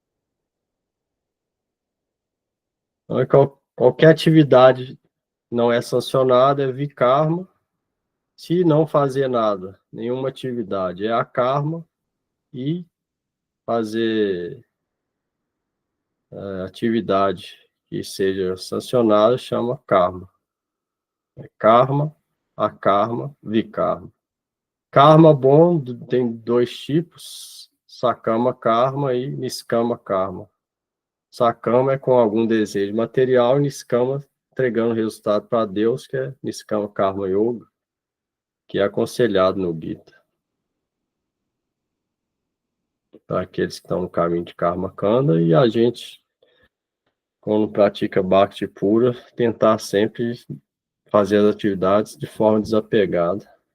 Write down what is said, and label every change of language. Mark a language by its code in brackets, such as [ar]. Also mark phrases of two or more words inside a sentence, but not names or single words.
[pt] Então, qualquer atividade não é sancionada, é vikarma. Se não fazer nada, nenhuma atividade, é a karma. E fazer atividade que seja sancionada chama karma. É [sa] कर्म, अकर्म, विकर्म. [pt] Karma bom tem 2 tipos, [sa] सकाम कर्म [pt] e [sa] निष्काम कर्म. [pt] Sakama é com algum desejo material, e niskama entregando resultado para Deus, que é [sa] निष्काम कर्म योग, [pt] que é aconselhado no Gita. Para aqueles que estão no caminho de [sa] कर्म काण्ड, [pt] e a gente, quando pratica bhakti pura, tentar sempre fazer as atividades de forma desapegada.